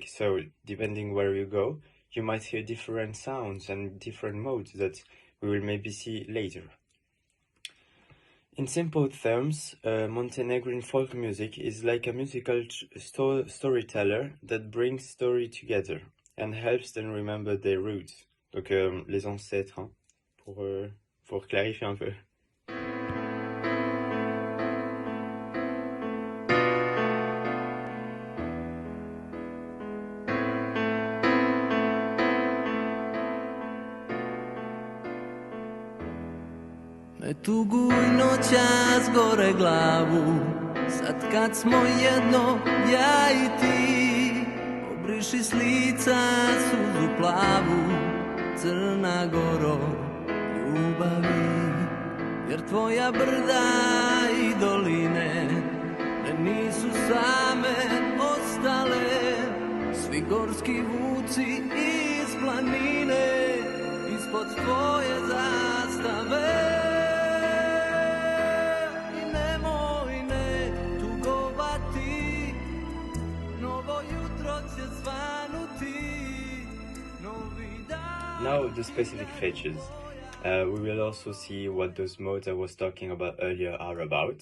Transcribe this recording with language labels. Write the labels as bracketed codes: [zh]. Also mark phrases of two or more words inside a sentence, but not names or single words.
[en] So depending where you go, you might hear different sounds and different modes that we will maybe see later. In simple terms, Montenegrin folk music is like a musical storyteller that brings story together and helps them remember their roots. [fr] Donc les ancêtres, hein, pour clarifier un peu. [sr] Ne tuguj noćas gore glavu, sad kad smo jedno, ja i ti. Obriši s lica suzu plavu, Crna Goro ljubavi. Jer tvoja brda i doline ne nisu same ostale. Svi gorski vuci iz planine, ispod tvoje zastave. [en] Now the specific features. We will also see what those modes I was talking about earlier are about.